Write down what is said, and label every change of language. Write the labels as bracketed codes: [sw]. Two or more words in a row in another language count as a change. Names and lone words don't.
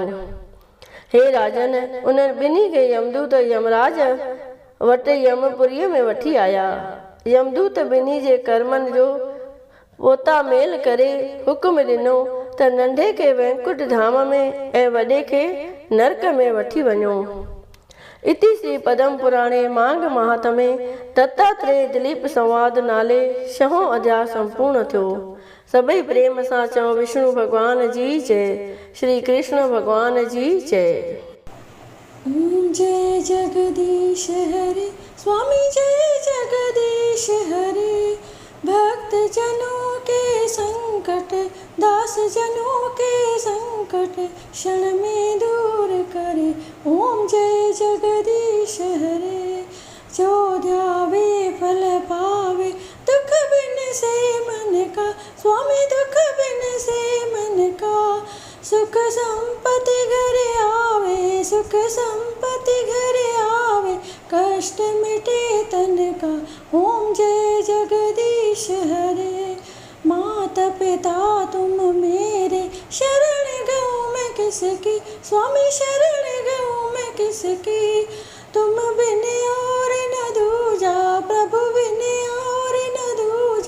[sd] हे राजन, उन्हनि 2 खे यमदूत यमराज वटि यमपुरीअ में वठी आया। यमदूत 2 जे कर्मनि जो पोता मेल करे हुक्म ॾिनो त नंढे खे वैकुंठ धाम में ऐं वॾे खे नरक में वठी वञो। [sa] इति श्री पद्म पुराणे मांग महात्म्ये [sd] दत्तात्रेय दिलीप संवाद नाले 6 अध्याय संपूर्ण थियो। सभई प्रेम सां चओ विष्णु भगवान जी जय, श्री कृष्ण भगवान जी जय। [hi] जय जगदीश हरे, स्वामी जय जगदीश हरे। भक्त जनों के संकट, दास जनों के संकट, क्षण में दूर करे। ओम जय जगदीश हरे। जो ध्यावे फल पावे, दुख बिन से मन का, स्वामी दुख बिन से मन का। सुख संपत्ति घर आवे, सुख संपत्ति घर कष्ट मिटे तन का। ओम जय जगदीश हरे। माता पिता तुम मेरे, शरण गऊँ मैं किसकी। स्वामी शरण गऊँ मैं किसकी। तुम बिन और न दूजा, प्रभु बिन और न दूजा।